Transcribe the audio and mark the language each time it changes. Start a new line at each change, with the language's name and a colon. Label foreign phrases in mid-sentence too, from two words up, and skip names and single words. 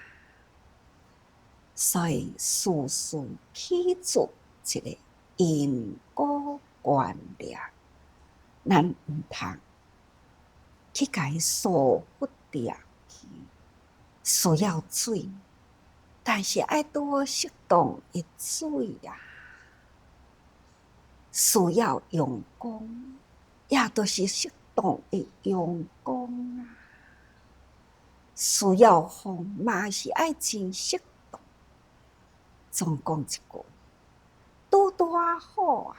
Min Nan Chinese: 所以事事起自一个因果关联，咱毋通去甲伊疏忽掉去。需要水，但是爱拄好适当的水啊。需要阳光，也都是适当的阳光啊。需要风，嘛是爱真适当。总讲一句，拄好啊！